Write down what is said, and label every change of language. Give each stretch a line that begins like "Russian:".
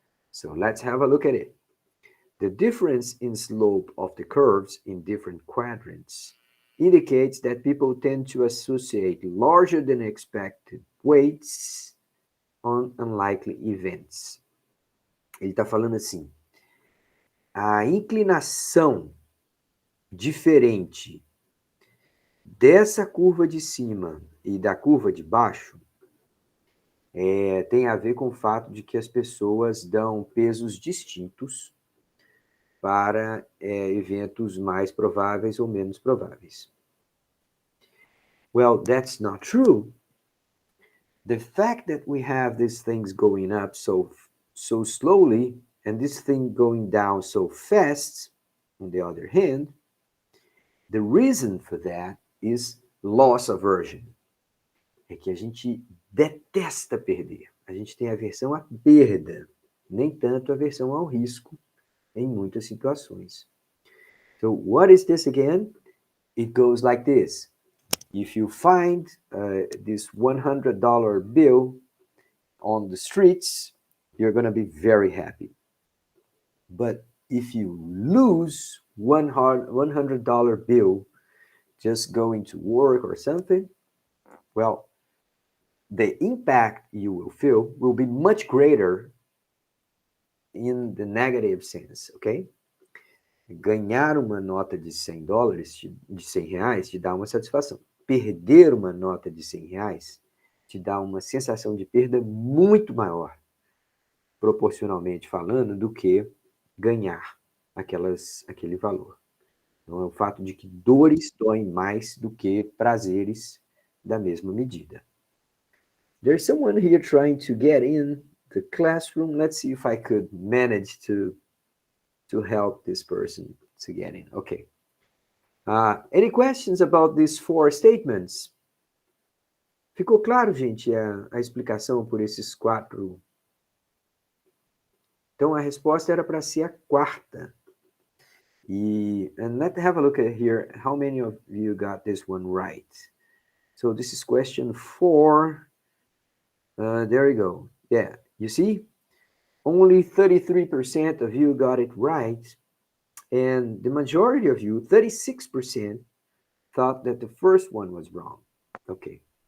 English: So let's have a look at it. The difference in slope of the curves in different quadrants indicates that people tend to associate larger than expected weights on unlikely events.
Portuguese: Ele está falando assim, a inclinação diferente dessa curva de cima e da curva de baixo tem a ver com o fato de que as pessoas dão pesos distintos para eventos mais prováveis ou menos prováveis.
English: Well, that's not true. The fact that we have these things going up so slowly and this thing going down so fast, on the other hand, the reason for that is loss aversion.
Portuguese: É que a gente detesta perder. A gente tem aversão à perda, nem tanto aversão ao risco em muitas situações.
English: So what is this again? It goes like this. If you find this $100 bill on the streets, you're going to be very happy. But if you lose $100 bill just going to work or something, well, the impact you will feel will be much greater in the negative sense, okay?
Portuguese: Ganhar uma nota de $100, de R$100, te dá uma satisfação. perder uma nota de R$ 100 te dá uma sensação de perda muito maior, proporcionalmente falando, do que ganhar aquele valor. Então, é o fato de que dores doem mais do que prazeres da mesma medida.
English: There's someone here trying to get in the classroom. Let's see if I could manage to help this person to get in. Okay. Any questions about these four statements?
Portuguese: Ficou claro, gente, a explicação por esses quatro? Então, a resposta era para ser a quarta.
English: And let's have a look at here. How many of you got this one right? So this is question 4. There you go. Yeah, you see? Only 33% of you got it right. And the majority of you, 36%, thought that the first one was wrong. Okay.